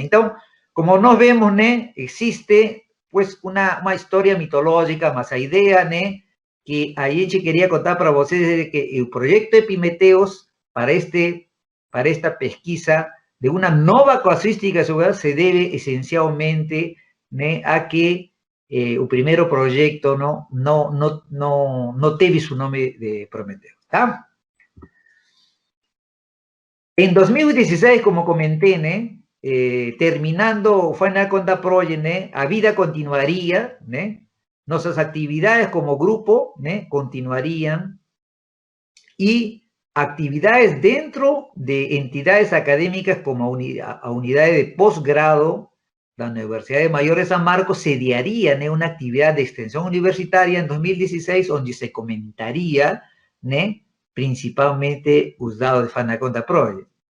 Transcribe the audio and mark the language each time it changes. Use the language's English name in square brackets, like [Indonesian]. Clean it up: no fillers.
[Spanish] Entonces, como nos vemos, ¿no? Existe pues una historia mitológica, más la idea, ¿no? Que Ayenchi quería contar para ustedes, de que el proyecto Epimetheus para esta pesquisa de una nueva casuística se debe esencialmente, ¿no? A que [Portuguese] o primeiro projeto não teve seu nome de Prometeu, tá? [Spanish] En 2016, como comenté, terminando Final Conta Project, a vida continuaría, nuestras actividades como grupo continuarían, y actividades dentro de entidades académicas como unidades de posgrado, la Universidad de Mayor de San Marcos sediarían una actividad de extensión universitaria en 2016, donde se comentaría principalmente los dados de Final Conta Project.